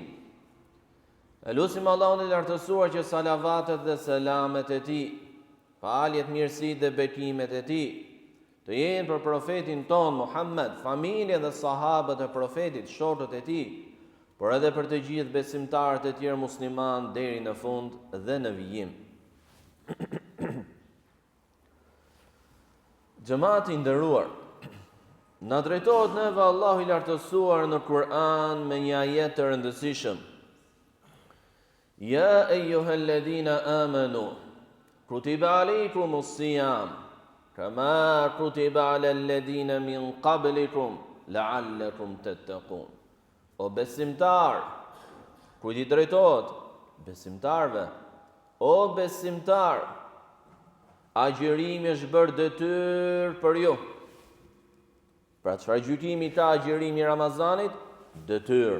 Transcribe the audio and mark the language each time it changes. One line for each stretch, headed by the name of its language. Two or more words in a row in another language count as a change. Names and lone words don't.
Albanian: E lutim Allahun e lartësuar që salavatet dhe selamet e tij, faljet, mirësitë dhe bekimet e tij të jenë për profetin ton Muhammed, familjen dhe sahabët e profetit, shokët e tij, por edhe për të gjithë besimtarët e tjerë musliman deri në fund dhe në vijim. Xhamati i nderuar, na drejtohet neve Allahu i lartësuar në Kur'an me një ajet të rëndësishëm.
Arabic: يا أيها الذين آمنوا كتب عليكم الصيام كما كتب على الذين من قبلكم لعلكم تتقون.
Albanian: O besimtar, kujt i drejtohet? Besimtarve. O besimtar, agjërimi është bërë detyrë për ju. Pra çfarë gjykimi ka agjërimi i Ramazanit? Detyrë.